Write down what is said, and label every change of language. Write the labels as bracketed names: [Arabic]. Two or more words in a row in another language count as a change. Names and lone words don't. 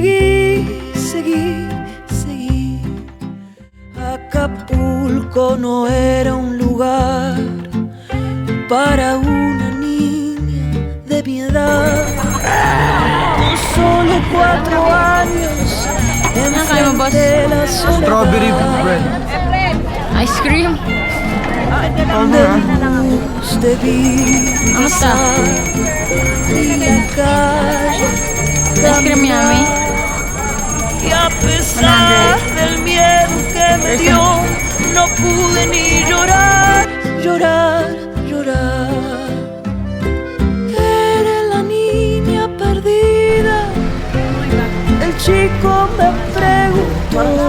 [Spanish] Acapulco no era un lugar para una niña de mi edad. Con solo 4 años [Filipino] Ano mo, boss? [English] Strawberry bread. Ice cream? Kamusta? Ice cream yummy? [Spanish] Y a pesar del miedo que me dio, no pude ni llorar, llorar, llorar. Eres la niña perdida. El chico me preguntó.